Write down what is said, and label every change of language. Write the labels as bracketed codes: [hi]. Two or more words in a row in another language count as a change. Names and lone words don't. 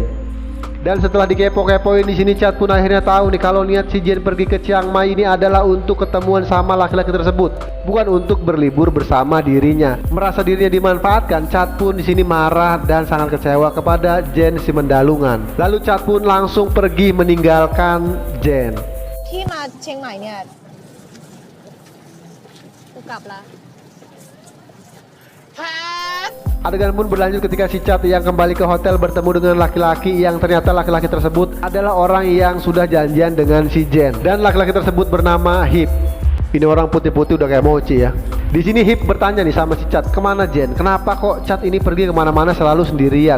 [id] Dan setelah dikepo-kepoin di sini, Chad pun akhirnya tahu nih kalau niat si Jen pergi ke Chiang Mai ini adalah untuk ketemuan sama laki-laki tersebut, bukan untuk berlibur bersama dirinya. Merasa dirinya dimanfaatkan, Chad pun di sini marah dan sangat kecewa kepada Jen si Mendalungan. Lalu Chad pun langsung pergi meninggalkan Jen. [th] ที่มาเชียงใหม่เนี่ยกูกลับละ [id] Adegan pun berlanjut ketika si Chad yang kembali ke hotel bertemu dengan laki-laki yang ternyata laki-laki tersebut adalah orang yang sudah janjian dengan si Jen. Dan laki-laki tersebut bernama Hip. Ini orang putih-putih udah kayak mochi ya. Di sini Hip bertanya nih sama si Chad, kemana Jen? Kenapa kok Chad ini pergi kemana-mana selalu sendirian?